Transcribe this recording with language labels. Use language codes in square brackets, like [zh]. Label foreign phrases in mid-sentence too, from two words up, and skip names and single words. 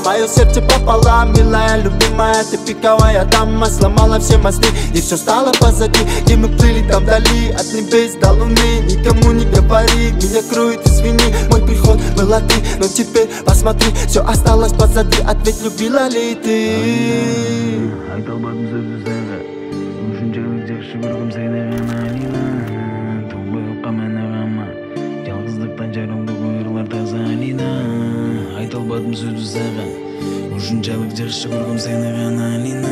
[ru] Мое сердце пополам, милая, любимая, ты пиковая дама. Сломала все мосты, и все стало позади. Где мы плыли там вдали, от небес до луны. Никому не говори, меня кроет, извини. Мой приход была ты, но теперь посмотри, все осталось позади. Ответь, любила ли ты? [ky] Айта албадым сөздү сага, ушунчалык жакшы көргөм сени гана Алина. Толбой окка мени кама, жалгыздыктан жарымды буйрлар таза Алина. Айта албадым сөздү сага, ушунчалык жакшы көргөм сени гана Алина.